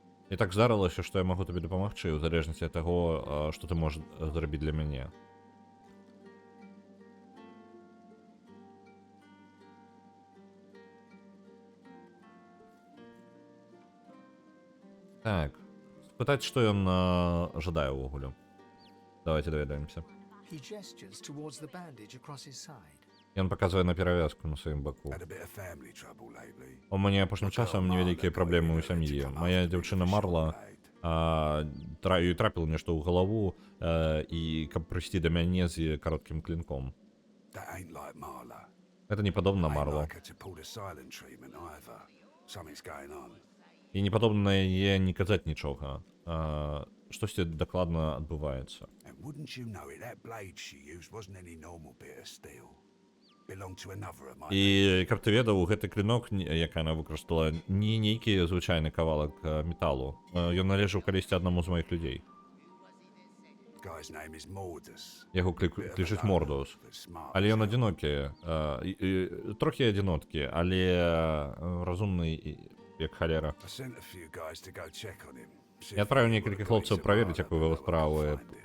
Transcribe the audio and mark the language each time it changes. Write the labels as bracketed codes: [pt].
[be] І так здарылася, што я магу табе дапамагчы, у залежнасці ад таго, што ты можаш зрабіць для мяне. Так. Спытаць, што ён жадае ўвогуле. Давайте даведаемся. [en] He gestures towards the bandage across his side. [be] Ён паказвае на перавязку на сваім баку. [en] Had a bit of family trouble lately. [be] У мяне апошнім часам невялікія праблемы ў сям'і. Мая дзяўчына марла, ёй трапіла нешта ў галаву, і каб прыйсці да мяне з кароткім клінком. [en] That ain't like Marla. [be] Гэта не падобна на [en] Ain't [be] Марлу. [en] like her to pull the silent treatment either. Something's going on. [be] І не падобна на яе не казаць нічога. Штосьці дакладна адбываецца. [en] And wouldn't you know it, that blade she used wasn't any normal bit of steel. Belonged to another of my [be] І каб ты ведаў, гэты клінок, які яна выкарыстала, не нейкі звычайны кавалак металу. Ён належаў калісьці аднаму з маіх людзей. [en] guy's name is Mordus. [be] Яго клічуць Мордус. Але ён адзінокі, трохі адзіноткі, але разумны як халера. [en] I sent a few guys to go check on him. [be] Я адправіў некалькі хлопцаў праверыць, як вывел справы.